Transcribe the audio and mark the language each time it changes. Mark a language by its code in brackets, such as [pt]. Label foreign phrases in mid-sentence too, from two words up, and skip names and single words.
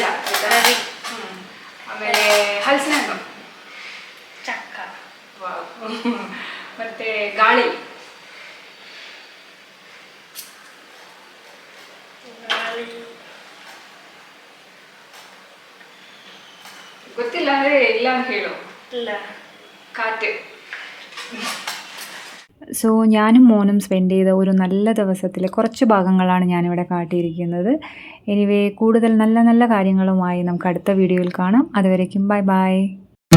[kn] ಆಮೇಲೆ ಹಲಸಿನ ಹಣ್ಣು, ಚಕ್ಕ, ಮತ್ತೆ ಗಾಳಿ, ಗೊತ್ತಿಲ್ಲ ಅಂದರೆ ಇಲ್ಲ ಅಂತ ಹೇಳು. ಇಲ್ಲ, [ml] കാറ്റ്. സോ ഞാനും മോനും സ്പെൻഡ് ചെയ്ത ഒരു നല്ല ദിവസത്തിലെ കുറച്ച് ഭാഗങ്ങളാണ് ഞാനിവിടെ കാട്ടിയിരിക്കുന്നത്. എനിവേ കൂടുതൽ നല്ല നല്ല കാര്യങ്ങളുമായി നമുക്ക് അടുത്ത വീഡിയോയിൽ കാണാം. അതുവരേക്കും [en] bye bye.